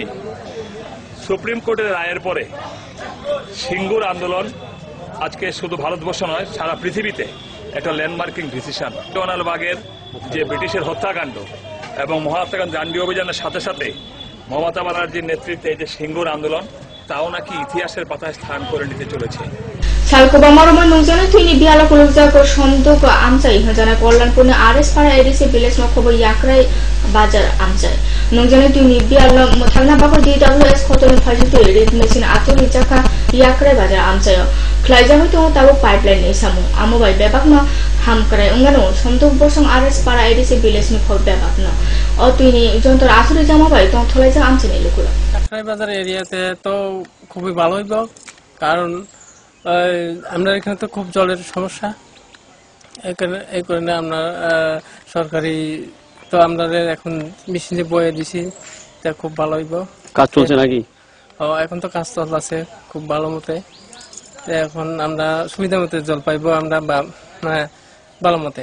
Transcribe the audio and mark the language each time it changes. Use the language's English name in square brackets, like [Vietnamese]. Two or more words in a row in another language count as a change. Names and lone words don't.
[Bangla] সুপ্রিম কোর্টের রায়ের পরে সিঙ্গুর আন্দোলন আজকে শুধু ভারতবর্ষ নয়, সারা পৃথিবীতে একটা [English] landmarking decision. [Bangla] জোয়ানালবাগের যে ব্রিটিশের হত্যাকাণ্ড এবং মহাত্মা গান্ধী দাণ্ডি অভিযানের সাথে সাথে মমতা ব্যানার্জির নেতৃত্বে এই যে সিঙ্গুর আন্দোলন, তাও নাকি ইতিহাসের পাতায় স্থান করে নিতে চলেছে। [Kok Borok] Salkoba Maroma Nungzana Tini Biala Kulukzako Shondoko Amsai Hajana Kollanpurne RS Para Edisi Village Mokobo Yakrai Bajar Amsai Nungzana Tini Biala Muthalna Bakor DWS Koton Phajito [English] Edit Machine [Kok Borok] Aturi Chaka Yakrai Bajar Amsai Klaija Hoito Tabo Pipeline ni Samu Amobai Bebakno Hamkrai Ungano Shondok Bosong RS Para Edisi Village Mokobo Bebakno O Tini Jontor Aturi Jamabai Tong Tholaiza Amsai Lukula [Bangla] Yakrai Bajar এরিয়াতে তো খুবই ভালো হইব, কারণ আমরা এখানে তো খুব জলের সমস্যা, এই কারণে আমরা সরকারি তো আমরা এখন মেশিনে বয়ে দিছি, তা খুব ভালো হইব। কাজ চলছে নাকি? এখন তো কাজ চলছে খুব ভালো মতে, এখন আমরা সুবিধা মতে জল পাইবো আমরা ভালো মতে।